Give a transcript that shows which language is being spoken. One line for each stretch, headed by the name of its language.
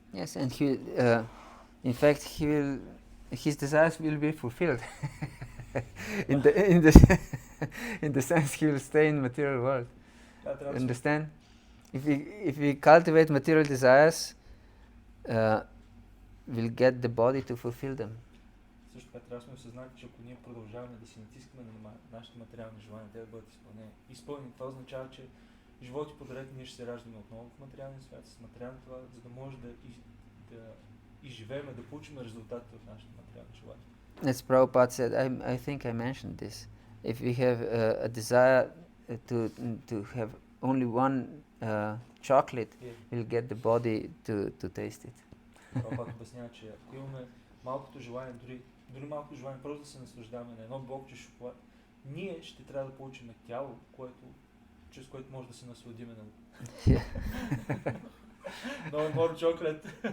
English: Yes, and he, in fact, his desires will be fulfilled. in the sense, he will stay in material world. Understand? If we cultivate material desires, we'll get the body to fulfill them.
Bulgarian: Също така трябва да сме осъзнати, че ако ние продължаваме да си натискаме на нашите материални желания, те да бъдат изпълнени, това означава, че животи подред ние ще се раждаме отново в материалния свят, с материални това, за да може да изживеем, да получим резултатите от нашите материални желания.
English: As Prabhupada said, I think I mentioned this. If we have a desire to have only one chocolate, we'll get the body to taste it.
Bulgarian: Прабхупада обяснява, че ако имаме малкото желание, дори малко желание, просто да се наслаждаваме на едно блокче шоколад, ние ще трябва да получим тяло, чрез което може да се насладиме на
English: No more chocolate.